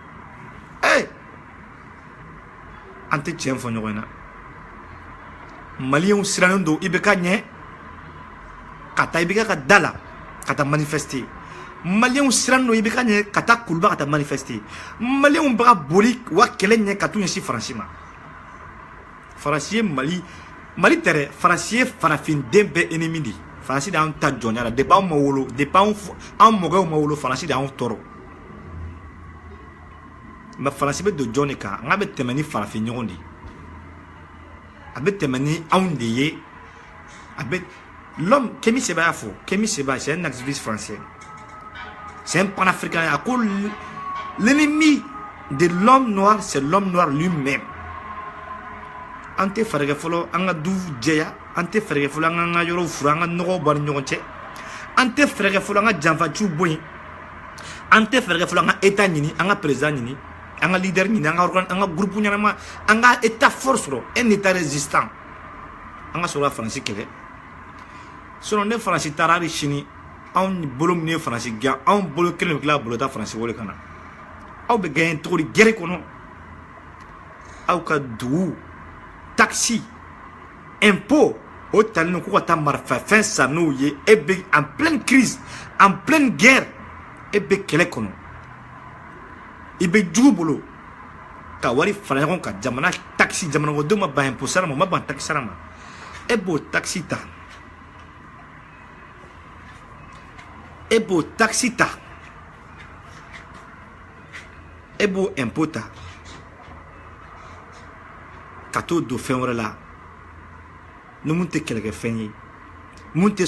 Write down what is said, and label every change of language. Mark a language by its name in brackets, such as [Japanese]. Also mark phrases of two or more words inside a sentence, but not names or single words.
[Bambara] an tɛ tiɲɛ fɔ ɲɔgɔn na maliyɛnw sirannen don i bɛ ka ɲɛ ka taa i bɛ ka da la ka taa manifester maliyɛnw sirannen don i bɛ ka ɲɛ ka taa kuluba ka taa manifester maliyɛnw bɛ ka boli u ka kɛlɛ ɲɛ ka t'u ɲɛsin faransi ma faransi ye mali tɛ dɛ faransi ye farafinden bɛɛ ennemi de ye faransi de y'an ta jɔnya la depuis anw ma wolo depuis anw mɔkɛw ma wolo faransi de y'anw tɔɔrɔ mais faransi bɛ don jɔn de kan n k'a bɛ tɛmɛ ni farafin ɲɔgɔn de ye a bɛ tɛmɛ ni anw de ye a bɛ l'homme Kémi Séba y'a fɔ Kémi Séba [French] c'est un activiste français c'est un panafricain [Bambara] a ko [French] l'ennemi de l'homme noir c'est l'homme noir lui-même [Bambara] an tɛ fɛɛrɛ kɛ fɔlɔ an ka du jɛya an tɛ fɛɛrɛ kɛ fɔlɔ an ka yɔrɔw furu an ka nɔgɔw bɔ ni ɲɔgɔn cɛ an tɛ fɛɛrɛ kɛ fɔlɔ an ka janfaciw bɔ yen an tɛ fɛɛrɛ kɛ fɔlɔ an ka état ɲini an ka président ɲini an ka leader ɲini an ka groupe ɲɛnama an ka [French] état fort [Bambara] sɔrɔ [French] un état résistant [Bambara] an ka sɔrɔ ka faransi kɛlɛ sinon ne faransi taara hali sini anw bolo min ye faransi gɛn anw bolo kelen bɛ tila ka bolo ta faransi wele ka na aw bɛ gagner cogo di gɛrɛ kɔnɔ aw ka dugu taxi impôt o talen ko ka taa marifafɛn san n'o ye e bɛ [French] en pleine crise en pleine guerre [Bambara] e bɛ kɛlɛ kɔnɔ i bɛ jugu bolo ka wari fara ɲɔgɔn kan jamana taxi jamanakɔnɔdenw ma ban impôt sara ma u ma ban taxi sara ma e b'o taxi ta e b'o taxi ta e b'o impôt ta ka t'o don fɛn wɛrɛ la ni mun tɛ kɛlɛkɛfɛn ye mun tɛ